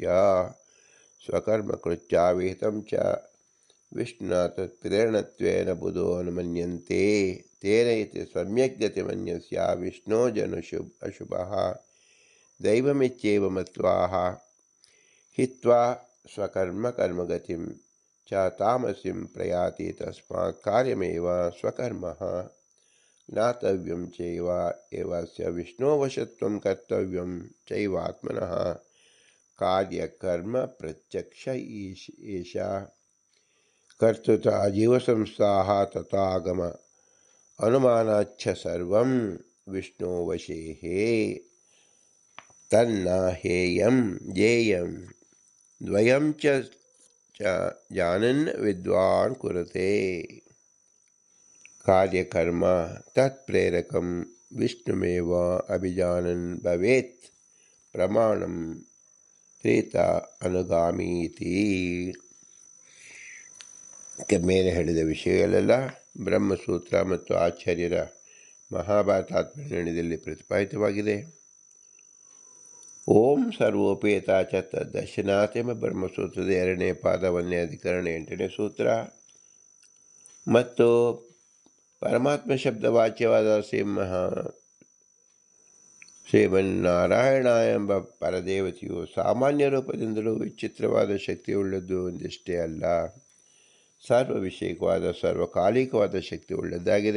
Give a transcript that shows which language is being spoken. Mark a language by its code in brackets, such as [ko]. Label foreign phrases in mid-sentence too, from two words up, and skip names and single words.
[sa] ಸ್ವಕರ್ಮಕೃತ್ಯ ವಿಹಿತಂ ಚ ವಿಷ್ಣುನಾ ತತ್ಪ್ರೇರಣತ್ವೇನ ಬುಧೋ ಅನುಮನ್ಯಂತೆ ತೇನ ಇತಿ ಸಮ್ಯಗ್ಯತೆ ಮನ್ಯಸ್ಯ ವಿಷ್ಣೋ ಅಶುಭಃ ದೈವಮಿತ್ಯೇವ ಮತ್ವಾಹ ಹಿತ್ವಾ ಸ್ವಕರ್ಮಕರ್ಮಗತಿಂ ಚ ತಾಮಸಿಂ ಪ್ರಯಾತಿ ತಸ್ಮಾತ್ ಕಾರ್ಯಮೇವ ಸ್ವಕರ್ಮಃ ಜ್ಞಾತವ್ಯಂ ಚೈವ ಏವಸ್ಯ ವಿಷ್ಣೋವಶತ್ವಂ ಕರ್ತವ್ಯಂ ಚೈವಾತ್ಮನಃ ಕಾರ್ಯಕರ್ಮ ಪ್ರತ್ಯಕ್ಷ ಏಷ ಕರ್ತೃತ ಜೀವಸಂಸ್ಥಾಃ ತಥಾಗಮ ಅನುಮಾನಾಚ್ಛ ಸರ್ವಂ ವಿಷ್ಣೋವಶೇಃ ತನ್ನ ಹೇಯಂ ಜ್ಞೇಯಂ ದ್ವಯಂ ಚ ಜಾನನ್ ವಿದ್ವಾನ್ ಕುರುತೆ ಕಾರ್ಯಕರ್ಮ ತತ್ಪ್ರೇರಕಂ ವಿಷ್ಣುಮೇವ ಅಭಿಜಾನನ್ ಭವೇತ್ ಪ್ರಮಾಣಂ ಪ್ರೇತ ಅನುಗಾಮೀತಿ. [kn] ಮೇಲೆ ಹೇಳಿದ ವಿಷಯಗಳೆಲ್ಲ ಬ್ರಹ್ಮಸೂತ್ರ ಮತ್ತು ಆಚಾರ್ಯರ ಮಹಾಭಾರತಾತ್ಮನಿರ್ಣಯದಲ್ಲಿ ಪ್ರತಿಪಾದಿತವಾಗಿದೆ. [sa] ಓಂ ಸರ್ವೋಪೇತ ಚ ತದ್ದರ್ಶನಾತ್ [kn] ಎಂಬ ಬ್ರಹ್ಮಸೂತ್ರದ 2ನೇ ಪಾದ 1ನೇ ಅಧಿಕರಣ 8ನೇ ಸೂತ್ರ ಮತ್ತು ಪರಮಾತ್ಮ ಶಬ್ದವಾಚ್ಯವಾದ ಶ್ರೀಮನ್ನಾರಾಯಣ ಎಂಬ ಪರದೇವತೆಯು ಸಾಮಾನ್ಯ ರೂಪದಿಂದಲೂ ವಿಚಿತ್ರವಾದ ಶಕ್ತಿಯುಳ್ಳದ್ದು ಒಂದಿಷ್ಟೇ ಅಲ್ಲ, ಸರ್ವ ವಿಷಯಕವಾದ ಸರ್ವಕಾಲಿಕವಾದ ಶಕ್ತಿ ಉಳ್ಳದ್ದಾಗಿದೆ.